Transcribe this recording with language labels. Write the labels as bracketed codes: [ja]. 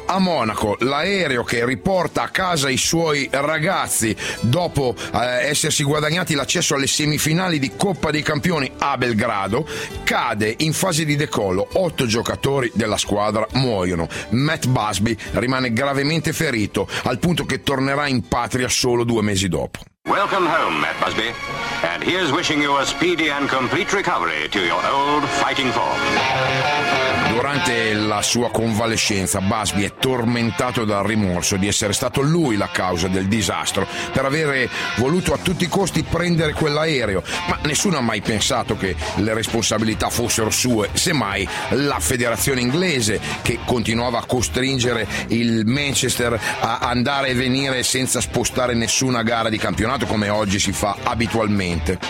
[it] A Monaco, l'aereo che riporta a casa i suoi ragazzi dopo essersi guadagnati l'accesso alle semifinali di Coppa dei Campioni a Belgrado, cade in fase di decollo. 8 giocatori della squadra muoiono. Matt Busby rimane gravemente ferito, al punto che tornerà in patria solo 2 mesi dopo. [en] Welcome home, Matt Busby, and here's wishing you a speedy and complete recovery to your old fighting form. [it] Durante la sua convalescenza, Busby è tormentato dal rimorso di essere stato lui la causa del disastro, per avere voluto a tutti i costi prendere quell'aereo, ma nessuno ha mai pensato che le responsabilità fossero sue, semmai la federazione inglese, che continuava a costringere il Manchester a andare e venire senza spostare nessuna gara di campionato, come oggi si fa abitualmente.